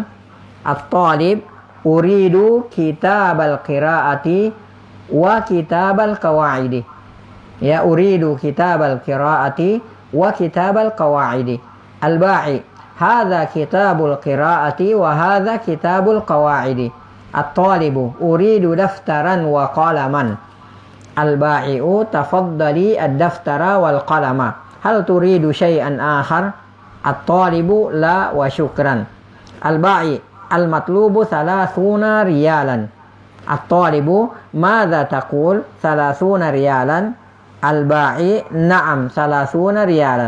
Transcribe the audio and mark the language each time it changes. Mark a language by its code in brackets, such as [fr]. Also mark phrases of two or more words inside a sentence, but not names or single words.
[ar] الطالب أريد كتاب القراءة وكتاب القواعد. يا، أريد كتاب القراءة وكتاب القواعد. البائع هذا كتاب القراءة وهذا كتاب القواعد. الطالب أريد دفترا وقلما. البائع تفضلي الدفتر والقلم. هل تريد شيئا آخر? الطالب لا وشكرا. البائع المطلوب 30 ريالا. الطالب ماذا تقول؟ 30 ريالا. البائع نعم 30 ريالا.